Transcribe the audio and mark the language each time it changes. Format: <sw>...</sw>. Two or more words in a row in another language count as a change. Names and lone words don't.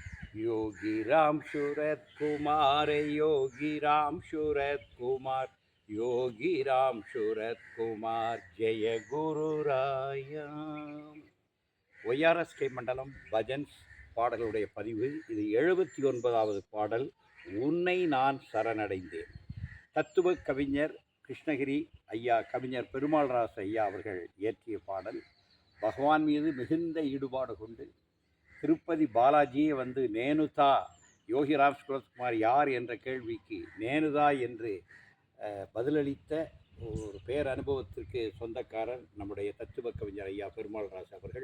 <hi>योगी राम शरद कुमार, योगी राम शरद कुमार, योगी राम शरद कुमार, जय गुरु राया.</hi> <ta>ஒய்ஆர்எஸ்கே மண்டலம் பஜன்ஸ் பாடலுடைய பதிவு இது. 79வது பாடல். உன்னை நான் சரணடைந்தேன். தத்துவ கவிஞர் கிருஷ்ணகிரி ஐயா, கவிஞர் பெருமாள்ராசு ஐயா அவர்கள் இயற்றிய பாடல். பகவான் மீது மிகுந்த ஈடுபாடு கொண்டு திருப்பதி பாலாஜியே வந்து நேனுதா, யோகிராம் சுரத்குமார் யார் என்ற கேள்விக்கு நேனுதா என்று பதிலளித்த ஒரு பேரனுபவத்திற்கு சொந்தக்காரர் நம்முடைய தத்துவ கவிஞர் ஐயா பெருமாள்ராசு அவர்கள்.</ta>